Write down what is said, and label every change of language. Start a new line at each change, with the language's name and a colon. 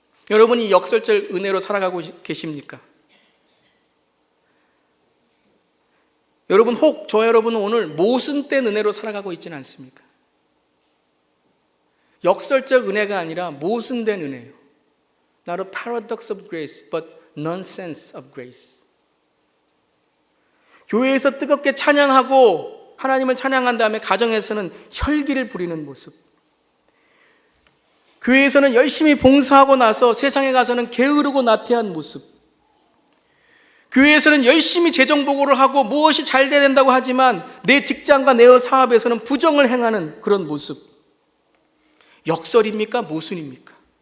Korean: 여러분이 역설적 은혜로 살아가고 계십니까? 여러분, 혹 저와 여러분은 오늘 모순된 은혜로 살아가고 있지는 않습니까? 역설적 은혜가 아니라 모순된 은혜예요.
English: Not a paradox of grace, but nonsense of grace.
Korean: 교회에서 뜨겁게 찬양하고 하나님을 찬양한 다음에 가정에서는 혈기를 부리는 모습, 교회에서는 열심히 봉사하고 나서 세상에 가서는 게으르고 나태한 모습, 교회에서는 열심히 재정보고를 하고 무엇이 잘 돼야 된다고 하지만 내 직장과 내 사업에서는 부정을 행하는 그런 모습, 역설입니까? 모순입니까?